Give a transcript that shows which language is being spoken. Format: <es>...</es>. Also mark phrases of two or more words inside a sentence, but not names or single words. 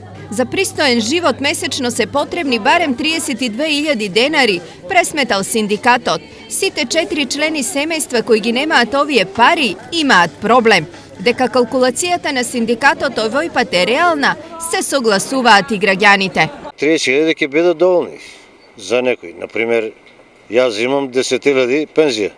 <mk>За пристоен живот месечно се потребни барем 32.000 денари, пресметал синдикатот. Site 4 члени семејства кои ги немаат овие пари имаат проблем. Дека калкулацијата на синдикатот овој пат е реална, се согласуваат и граѓаните. 30.000 ќе бидат доволни за некој. Например, јас имам 10.000 пензија.</mk>